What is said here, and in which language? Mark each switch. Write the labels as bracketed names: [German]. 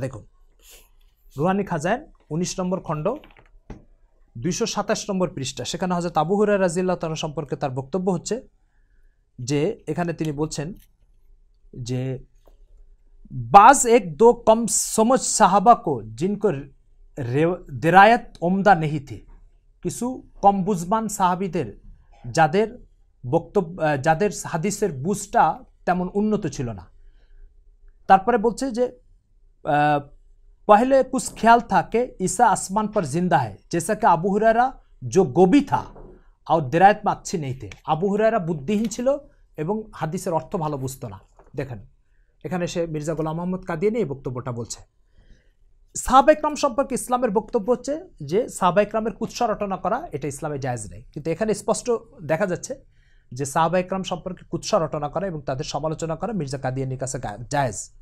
[Bangla] দেখুন রুহানি খাজাইন 19 নম্বর খণ্ড 227 নম্বর পৃষ্ঠা, সেখানে হযরত আবু হুরায়রা রাদিয়াল্লাহু তাআলা সম্পর্কে তার বক্তব্য হচ্ছে যে এখানে তিনি বলছেন যে [Hindi] बाज एक दो कम समझ साहबा को जिनको दिरायत उम्दा नहीं थी, [Bangla] কিছু কম বুঝবান সাহাবীদের যাদের বক্তব্য যাদের হাদিসের বুঝটা তেমন উন্নত ছিল না। তারপরে বলছে যে [Hindi] पहले कुछ ख्याल था कि ईसा आसमान पर जिंदा है, जैसा कि আবু হুরায়রা जो गोबी था और दिरायत में अच्छी नहीं थे। [Bangla] আবু হুরায়রা বুদ্ধিহীন ছিল এবং হাদিসের অর্থ ভালো বুঝতো না। দেখেন এখানে সে মির্জা গোলাম আহমদ কাদিয়ানি এই বক্তব্যটা বলছে। সাহাবা ইকরাম সম্পর্কে ইসলামের বক্তব্য হচ্ছে যে সাহাবা ইকরামের কুৎসা রটনা করা এটা ইসলামে জায়েজ নেই, কিন্তু এখানে স্পষ্ট দেখা যাচ্ছে যে সাহাবা ইকরাম সম্পর্কে কুৎসা রটনা করা এবং তাদের সমালোচনা করা মির্জা কাদিয়ানির কাছে জায়েজ।